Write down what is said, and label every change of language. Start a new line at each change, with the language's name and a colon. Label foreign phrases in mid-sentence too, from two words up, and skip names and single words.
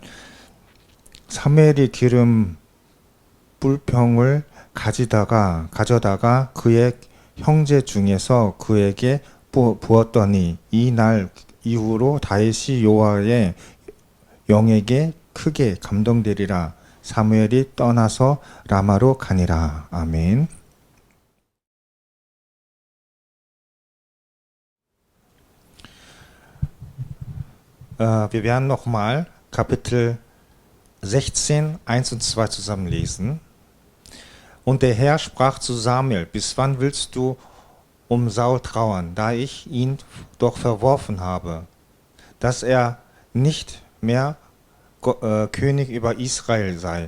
Korean: 사무엘이 기름 뿔병을 가져다가 그의 형제 중에서 그에게 부었더니 이 날 이후로 다윗이 여호와의 영에게 크게 감동되리라. 사무엘이 떠나서 라마로 가니라. 아멘.
German: Wir werden nochmal Kapitel 16, 1 und 2 zusammen lesen. Und der Herr sprach zu Samuel: Bis wann willst du um Saul trauern, da ich ihn doch verworfen habe, dass er nicht mehr König über Israel sei?